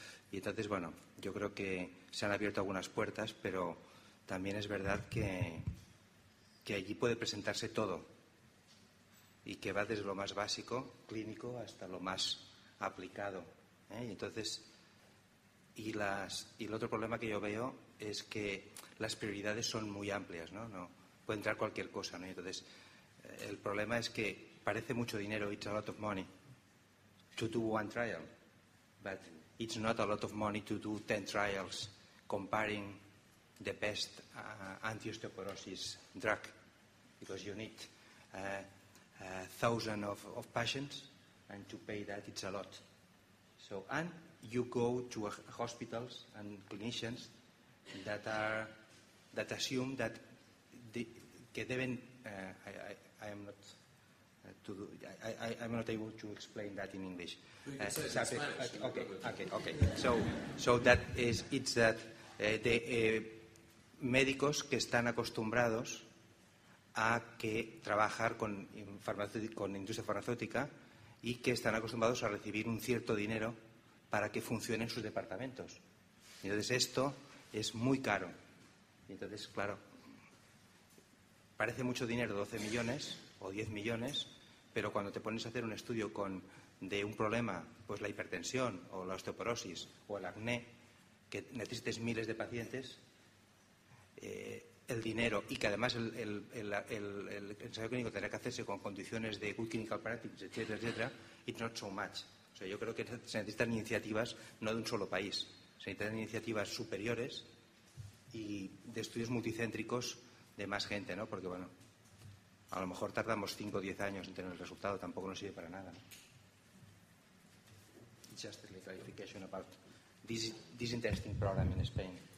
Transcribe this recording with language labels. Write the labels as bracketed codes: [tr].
[es] Y entonces, bueno, yo creo que se han abierto algunas puertas, pero también es verdad que allí puede presentarse todo y que va desde lo más básico, clínico, hasta lo más aplicado, Y entonces, y el otro problema que yo veo es que las prioridades son muy amplias, ¿no? Puede entrar cualquier cosa, ¿no? Entonces, el problema es que parece mucho dinero, [en] it's a lot of money to do one trial, but it's not a lot of money to do 10 trials comparing the best anti-osteoporosis drug, because you need 1,000 of patients, and to pay that it's a lot. So, and you go to hospitals and clinicians that assume that [es] que deben [en] I'm not able to explain that in English. Okay. So that is it's that the [es] médicos que están acostumbrados a trabajar con industria farmacéutica y que están acostumbrados a recibir un cierto dinero para que funcionen sus departamentos. Entonces esto es muy caro. Y entonces, claro, parece mucho dinero, 12 millones o 10 millones, pero cuando te pones a hacer un estudio de un problema, pues la hipertensión o la osteoporosis o el acné, que necesites miles de pacientes, el dinero, y que además el ensayo clínico tendrá que hacerse con condiciones de [en] good clinical practice, [es] etcétera, [en] it's not so much. [es] O sea, yo creo que se necesitan iniciativas no de un solo país, se necesitan iniciativas superiores y de estudios multicéntricos de más gente, ¿no? Porque, bueno, a lo mejor tardamos 5 o 10 años en tener el resultado, tampoco nos sirve para nada, ¿no? [en] It's just a clarification about this interesting program in Spain.